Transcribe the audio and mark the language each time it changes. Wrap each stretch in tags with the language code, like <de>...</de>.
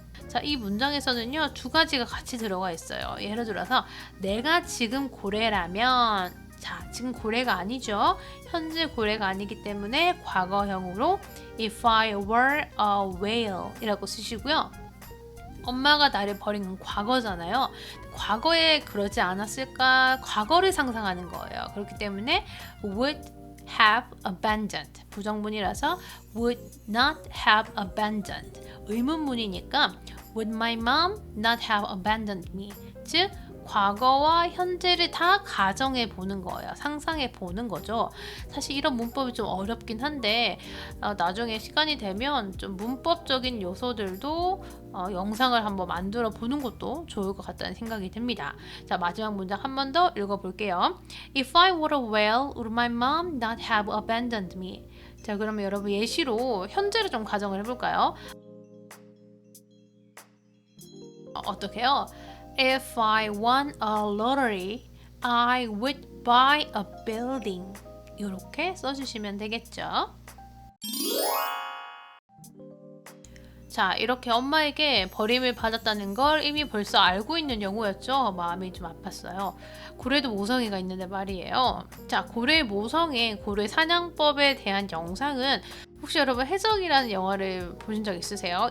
<ko>자, 이 문장에서는요, 두 가지가 같이 들어가 있어요. 예를 들어서 내가 지금 고래라면, 자, 지금 고래가 아니죠. 현재 고래가 아니기 때문에 과거형으로</ko> <en>if I were a whale</en> <ko>이라고 쓰시고요. 엄마가 나를 버린 건 과거잖아요. 과거에 그러지 않았을까? 과거를 상상하는 거예요. 그렇기 때문에</ko> <en>would have abandoned,</en> <ko>부정문이라서</ko> <en>would not have abandoned,</en> <ko>의문문이니까</ko> <en>would my mom not have abandoned me,</en> <ko>즉 과거와 현재를 다 가정해 보는 거예요. 상상해 보는 거죠. 사실 이런 문법이 좀 어렵긴 한데 나중에 시간이 되면 좀 문법적인 요소들도 영상을 한번 만들어 보는 것도 좋을 것 같다는 생각이 듭니다. 자, 마지막 문장 한 번 더 읽어볼게요.</ko> <en>If I were a whale, would my mom not have abandoned me?</en> <ko>자, 그러면 여러분 예시로 현재를 좀 가정을 해볼까요? 어떻게요?</ko> <en>If I won a lottery, I would buy a building.</en> <ko>이렇게 써주시면 되겠죠. 자, 이렇게 엄마에게 버림을 받았다는 걸 이미 벌써 알고 있는 영우였죠. 마음이 좀 아팠어요. 고래도 모성애가 있는데 말이에요. 자, 고래 모성애, 고래 사냥법에 대한 영상은 혹시 여러분 해적이라는 영화를 보신 적 있으세요?</ko>